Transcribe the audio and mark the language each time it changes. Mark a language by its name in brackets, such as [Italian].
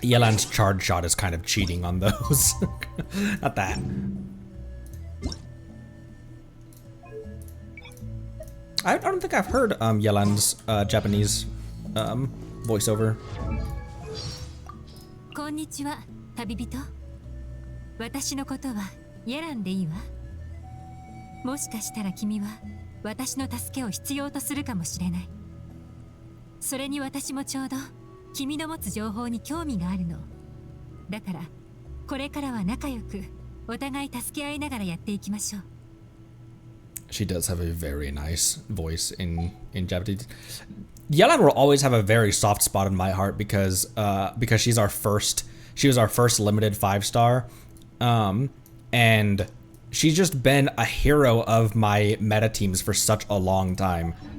[English] Yelan's charge shot is kind of cheating on those. Not that. I don't think I've heard Yelan's Japanese voiceover. [Japanese] こんにちは、旅人。私のことはイェランでいいわ。もしかしたら君は私の助けを必要とするかもしれない。それに私もちょうど君の持つ情報に興味があるの。だからこれからは仲良くお互い助け合いながらやっていきましょう。 [English] She does have a very nice voice in Japanese. Yelan will always have a very soft spot in my heart because she was our first limited 5-star, and she's just been a hero of my meta teams for such a long time.